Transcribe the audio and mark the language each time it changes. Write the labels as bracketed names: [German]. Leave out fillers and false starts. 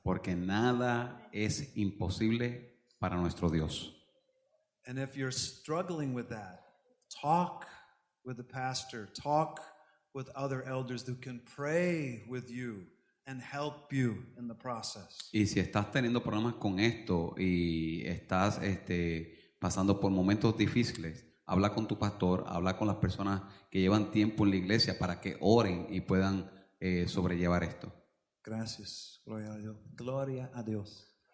[Spanish] Porque nada es imposible para nuestro Dios. [English] And if you're struggling with that, talk with the pastor, talk with other elders who can pray with you and help you in the process. [Spanish] Y si estás teniendo problemas con esto y estás pasando por momentos difíciles, habla con tu pastor, habla con las personas que llevan tiempo en la iglesia para que oren y puedan sobrellevar esto. Gracias. Gloria a Dios. Gloria a Dios.